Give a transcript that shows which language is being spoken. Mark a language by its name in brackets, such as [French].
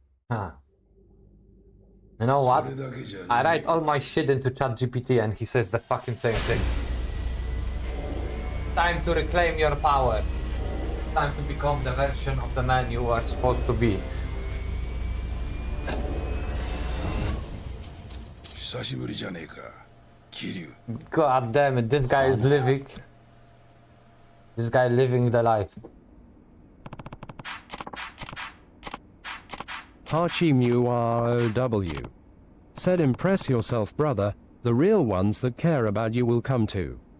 [English] Huh. You know what? I write all my shit into ChatGPT and he says the fucking same thing. Time to reclaim your power. Time to become the version of the man you are supposed to be. [Japanese] 久しぶりじゃねえか、桐生。 [English] God damn it, this guy is living. This guy living the life. Hachimu ROW. Said impress yourself brother, The real ones that care about you will come too.